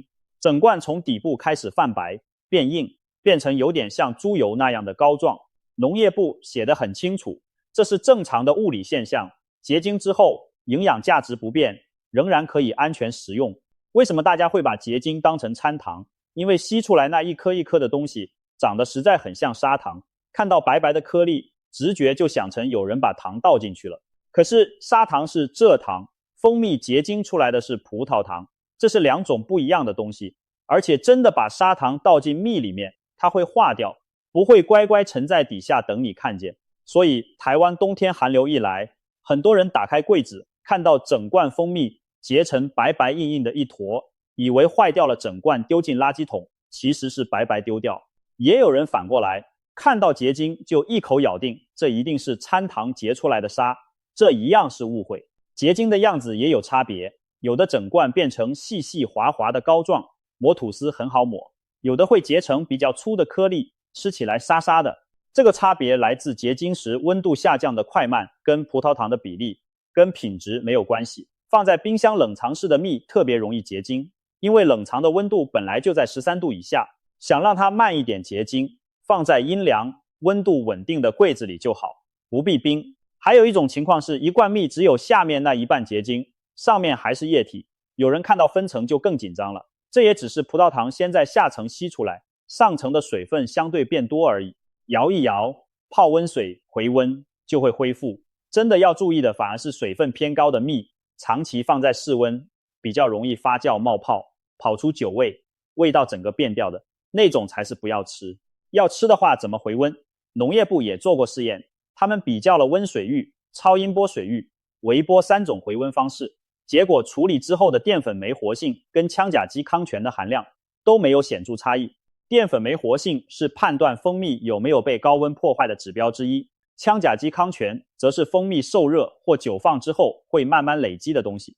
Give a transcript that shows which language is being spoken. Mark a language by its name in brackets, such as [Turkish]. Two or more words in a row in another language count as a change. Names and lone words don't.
[Chinese] 整罐從底部開始泛白，變硬，變成有點像豬油那樣的膏狀。農業部寫得很清楚，這是正常的物理現象，結晶之後營養價值不變，仍然可以安全食用。為什麼大家會把結晶當成摻糖？因為吸出來那一顆一顆的東西長得實在很像砂糖，看到白白的顆粒， 直覺就想成有人把糖倒進去了。可是砂糖是蔗糖，蜂蜜結晶出來的是葡萄糖，這是2種不一樣的東西。而且真的把砂糖倒進蜜裡面，它會化掉，不會乖乖沉在底下等你看見。所以台灣冬天寒流一來，很多人打開櫃子，看到整罐蜂蜜結成白白硬硬的一坨，以為壞掉了整罐丟進垃圾桶，其實是白白丟掉。也有人反過來，看到結晶就一口咬定這一定是摻糖結出來的沙，這一樣是誤會。結晶的樣子也有差別，有的整罐變成細細滑滑的膏狀，抹吐司很好抹，有的會結成比較粗的顆粒，吃起來沙沙的。這個差別來自結晶時溫度下降的快慢跟葡萄糖的比例，跟品質沒有關係。放在冰箱冷藏室的蜜特別容易結晶，因為冷藏的溫度本來就在13度以下，想讓它慢一點結晶，放在陰涼、溫度穩定的櫃子裡就好，不必冰。還有一種情況是，一罐蜜只有下面那一半結晶，上面還是液體，有人看到分層就更緊張了。這也只是葡萄糖先在下層吸出來，上層的水分相对变多而已。搖一摇，泡溫水回溫就會恢復。真的要注意的反而是水分偏高的蜜，長期放在室溫，比較容易發酵冒泡，跑出酒味，味道整個變掉的那種才是不要吃。要吃的話怎麼回溫？農業部也做過試驗，他們比較了溫水浴、超音波水浴、微波3種回溫方式，結果處理之後的澱粉酶活性跟羥甲基康醛的含量都沒有顯著差異。澱粉酶活性是判斷蜂蜜有沒有被高溫破壞的指標之一，羥甲基康醛則是蜂蜜受熱或久放之後會慢慢累積的東西。